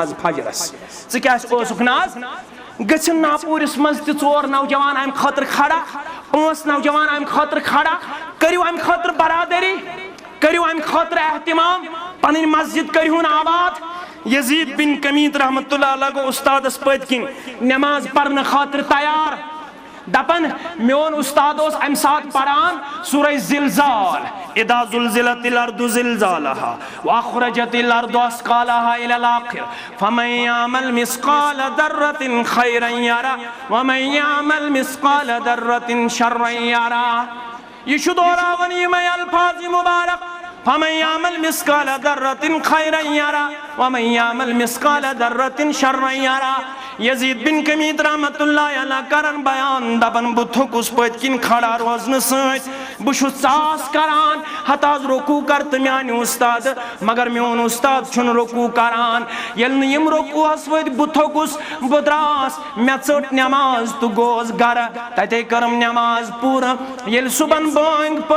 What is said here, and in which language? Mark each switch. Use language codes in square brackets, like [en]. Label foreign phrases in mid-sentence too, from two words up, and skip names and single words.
[ks] آز فجرس ژٕ کیازِ اوسُکھ نہٕ آز گژھن ناپوٗرِس منٛز تہِ 4 نوجوان امہِ خٲطرٕ کھڑا 5 نوجوان امہِ خٲطرٕ کھڑا کٔرِو امہِ خٲطرٕ برادری کٔرِو امہِ خٲطرٕ احتمام پنٕنۍ مسجد کٔرۍہُن آباد یزید بن کمیت [ar] رحمتہ اللہ علیہ [ks] گوٚو استادس پٔتۍ کِنۍ نٮ۪ماز پرنہٕ خٲطرٕ تیار دپان میون استاد اوس امہِ ساتہٕ پران سورہ [ar] زلزال اذا زلزلت الارض زلزالها واخرجت الارض اثقالها الى الاخر فمن يعمل مثقال ذرة خيرا يره ومن يعمل مثقال ذرة شرا يره [ks] یہ چھُ دہراوان یِمے الفاظ مبارک [ar] فمن يعمل مثقال ذرة خيرا يره ومن يعمل مثقال ذرة شرا يره یزید بن [ks] کمیت [ar] رحمتہ اللہ علیہ [ks] کرن بیان دپان بہٕ تھوٚکُس پٔتۍ کِنۍ کھڑا روزنہٕ سۭتۍ بہٕ چھُس ژاس کران ہتہٕ حظ رکوع کر تہٕ میانہِ استاد مگر میون استاد چھُنہٕ رکوع کران ییٚلہِ نہٕ یم رکوعس ؤتھۍ بہٕ تھوٚکُس بہٕ دراس مےٚ ژٔٹ نٮ۪ماز تہٕ گوس گرٕ تتے کٔرٕم نٮ۪ماز پوٗرٕ ییٚلہِ صبحن بانگ پٔر